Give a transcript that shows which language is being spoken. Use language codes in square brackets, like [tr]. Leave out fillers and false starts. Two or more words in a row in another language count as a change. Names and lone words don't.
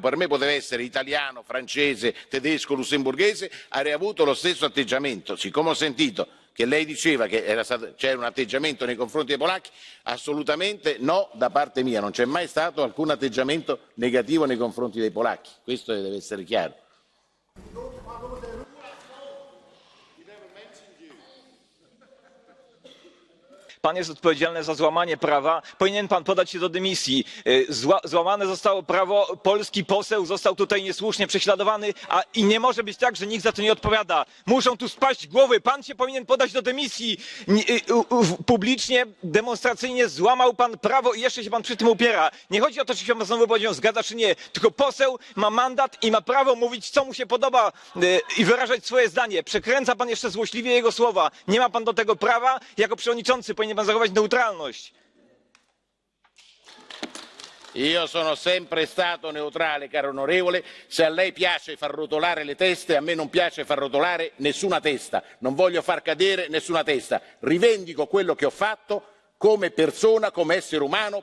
[it] Per me poteva essere italiano, francese, tedesco, lussemburghese, avrei avuto lo stesso atteggiamento. Siccome ho sentito che lei diceva che c'era un atteggiamento nei confronti dei polacchi, assolutamente no da parte mia. Non c'è mai stato alcun atteggiamento negativo nei confronti dei polacchi. Questo deve essere chiaro. [pl] Pan jest odpowiedzialny za złamanie prawa. Powinien pan podać się do dymisji. Złamane zostało prawo. Polski poseł został tutaj niesłusznie prześladowany, i nie może być tak, że nikt za to nie odpowiada. Muszą tu spaść głowy. Pan się powinien podać do dymisji. Publicznie, demonstracyjnie złamał pan prawo i jeszcze się pan przy tym upiera. Nie chodzi o to, czy się pan z tą wypowiedzią zgadza, czy nie. Tylko poseł ma mandat i ma prawo mówić, co mu się podoba i wyrażać swoje zdanie. Przekręca pan jeszcze złośliwie jego słowa. Nie ma pan do tego prawa. Jako przewodniczący powinien pan zachować neutralność. [it] Io sono sempre stato neutrale, caro onorevole. Se a lei piace far rotolare le teste, a me non piace far rotolare nessuna testa. Non voglio far cadere nessuna testa. Rivendico quello che ho fatto come persona, come essere umano.